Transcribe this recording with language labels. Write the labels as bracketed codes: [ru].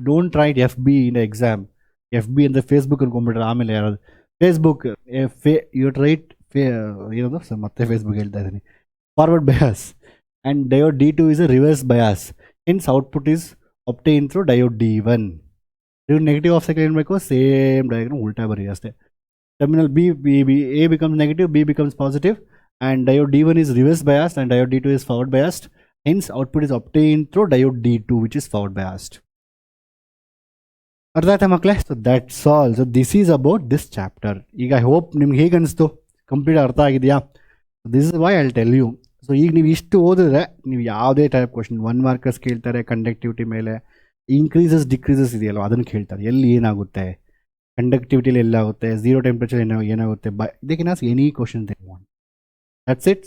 [en] Don't write FB in the exam. [kn] FB ಅಂದರೆ Facebook ಅನ್ಕೊಂಡ್ಬಿಟ್ರೆ ಆಮೇಲೆ ಯಾರಾದ್ರು ಫೇಸ್ಬುಕ್ ಯು ರೈಟ್ ಏನದು ಸರ್, ಮತ್ತೆ ಫೇಸ್ಬುಕ್ ಹೇಳ್ತಾ ಇದ್ದೀನಿ. [en] Forward bias and diode D2 is a reverse bias, hence output is obtained through diode D1. [kn] During negative half cycle ಏನು ಬೇಕು, same diagram ಉಲ್ಟಾ ಬರೀ ಅಷ್ಟೇ. [en] Terminal A becomes negative, B becomes positive, and diode D1 is reverse biased and diode D2 is forward biased. Hence, output is obtained through diode D2, which is forward biased. [kn] ಅರ್ಥ ಆಯ್ತಾ ಮಕ್ಕಳೇ? [en] So that's all. So this is about this chapter. ಈಗ I hope [kn] ನಿಮ್ಗೆ ಹೇಗೆ ಅನಿಸ್ತು, complete ಅರ್ಥ ಆಗಿದೆಯಾ? [en] This is why I will tell you. So [kn] so ಈಗ ನೀವು ಇಷ್ಟು ಓದಿದ್ರೆ ನೀವು ಯಾವುದೇ ಟೈಪ್ ಕ್ವಶನ್ 1 ಮಾರ್ಕರ್ಸ್ ಕೇಳ್ತಾರೆ, ಕಂಡಕ್ಟಿವಿಟಿ ಮೇಲೆ ಇನ್ಕ್ರೀಸಸ್ ಡಿಕ್ರೀಸಸ್ ಇದೆಯಲ್ವ ಅದನ್ನು ಕೇಳ್ತಾರೆ, ಎಲ್ಲಿ ಏನಾಗುತ್ತೆ, ಕಂಡಕ್ಟಿವಿಟಿಲಿ ಎಲ್ಲಾಗುತ್ತೆ, ಝೀರೋ ಟೆಂಪ್ರೇಚರ್ ಏನಾಗುತ್ತೆ, [en] They can ask any question they want. That's it.